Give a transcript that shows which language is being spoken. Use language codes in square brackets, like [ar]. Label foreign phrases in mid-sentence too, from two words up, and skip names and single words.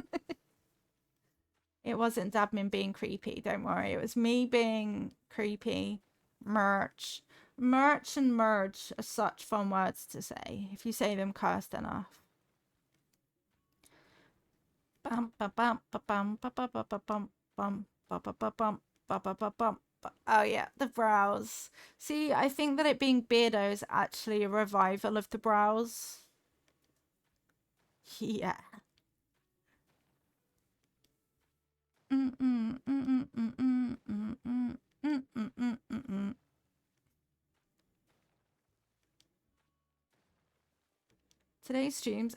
[en] It wasn't Dadmin being creepy, don't worry. It was me being creepy. Merch. Merch and merge are such fun words to say if you say them cursed enough. Bum, ba, bum, ba, bum, ba, ba, ba, ba, bum, bum, ba, ba, ba, bum, ba, ba, ba, bum. Oh yeah, the brows. See, I think that it being beardo is actually a revival of the brows. Yeah. Today's streams.